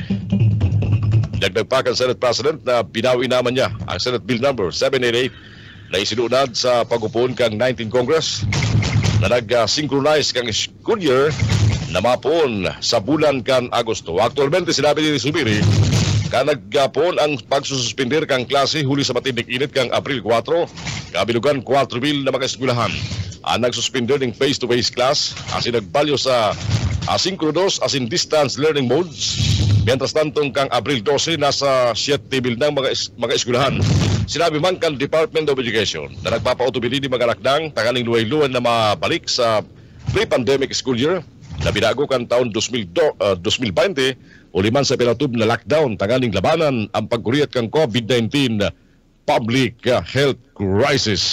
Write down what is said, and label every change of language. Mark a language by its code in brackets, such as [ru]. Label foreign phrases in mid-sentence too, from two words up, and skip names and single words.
[bik] Dagdag pa kan Senate President na binawi naman niya ang Senate Bill number 788 na isinunad sa pag-upon kang 19 Congress na nag-synchronize kang [en] school year [bik] na mapon sa bulan kan Agosto. Aktualmente sinabi ni Zubiri ka nagpon ang pagsususpender kang klase huli sa matinding init kang Abril 4, kabilugan 4,000 na mga eskwelahan. Ang nagsuspender ng [en] face-to-face class [bik] asin nagbalyo sa asynchronous asin [en] distance learning modes. [bik] Mientras tantong kang Abril 12 nasa 7,000 ng mga eskwelahan. Sinabi man kan Department of Education na nagpapautubili ni mga lakdang tangaling luway-luwan na mabalik sa [en] pre-pandemic school year [bik] na binago kan taon 2020 o liman sa pinatub na lockdown tangaling labanan ang pagkuriyat kang COVID-19 [en] public health crisis.